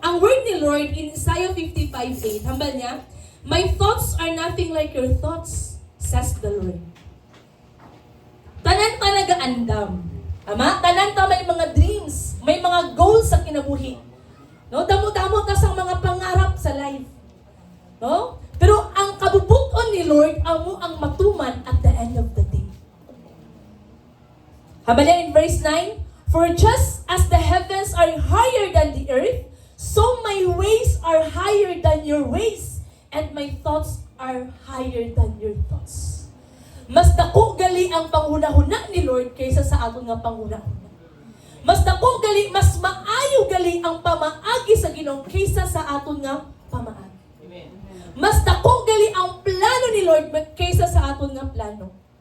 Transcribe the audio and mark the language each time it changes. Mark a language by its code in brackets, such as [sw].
[hil] Ang word ni Lord in Isaiah 55:8, hambal niya, [en] my thoughts are nothing like your thoughts, says the Lord. [hil] Tanan talaga andam. Tama? Tanan ta may mga dreams, may mga goals sa kinabuhi. No? Damo-damo ta sa mga pangarap [en] sa life. [hil] No? Pero ang kabubuton ni Lord, amo ang matuman [en] at the end of the day. [hil] Hambal niya [en] in verse 9, for just as the heavens are higher than the earth, so my ways are higher than your ways, and my thoughts are higher than your thoughts. [hil] Mas dako gali ang panghuna-huna ni Lord kaysa sa aton nga panghuna-huna. Mas dako gali, mas maayo gali ang pamaagi sa Ginoo kaysa sa aton nga pamaagi. Mas dako gali ang plano ni Lord kaysa sa aton nga plano.